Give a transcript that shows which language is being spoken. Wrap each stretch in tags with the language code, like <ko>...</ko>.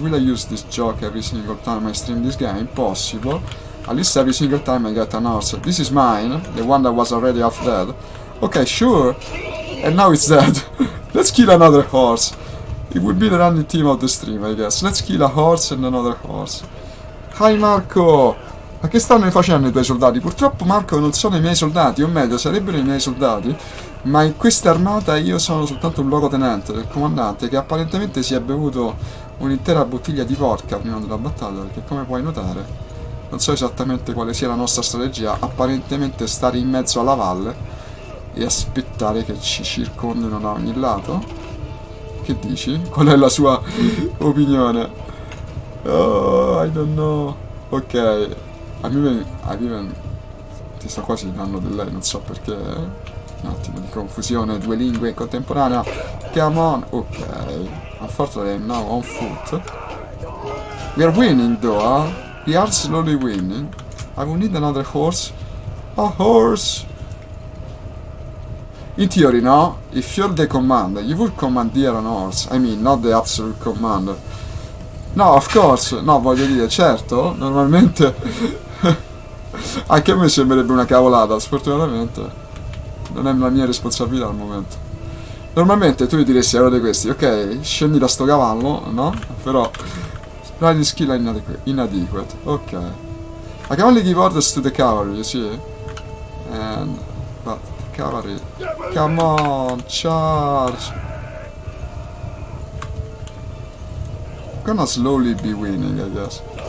<en>Will I use this joke every single time I stream this game? Possible. At least every single time I get an horse. This is mine, the one that was already half dead. Okay, sure. And now it's dead. Let's kill another horse. It would be the running team of the stream, I guess. Let's kill a horse and another horse. Hi Marco!</en> <it>Ma che stanno facendo i tuoi soldati? Purtroppo Marco non sono i miei soldati, o meglio, sarebbero i miei soldati, ma in questa armata io sono soltanto un luogotenente del comandante che apparentemente si è bevuto un'intera bottiglia di vodka prima della battaglia, perché come puoi notare, non so esattamente quale sia la nostra strategia, apparentemente stare in mezzo alla valle e aspettare che ci circondino da ogni lato. Che dici? Qual è la sua opinione?</it> <en>Oh, I don't know.</en> <it>Ok. Ti sto quasi dando del lei, non so perché. Un attimo di confusione, due lingue in contemporanea.</it> <en>Come on. Ok. Unfortunately I'm now on foot. We are winning though, huh? We are slowly winning. I will need another horse. A horse! In theory, no? If you're the commander, you would commandeer an horse. I mean, not the absolute commander. No, of course.</en> <it>No, voglio dire, certo, normalmente... Anche a me sembrerebbe una cavolata, sfortunatamente. Non è la mia responsabilità al momento. Normalmente tu gli diresti a uno di questi, ok, scendi da sto cavallo, no?</it> <en>Però... riding skill inadequate. Ok. I can only give orders to the cavalry, you see? And... but... cavalry... Come on, charge! I'm gonna slowly be winning, I guess.</en>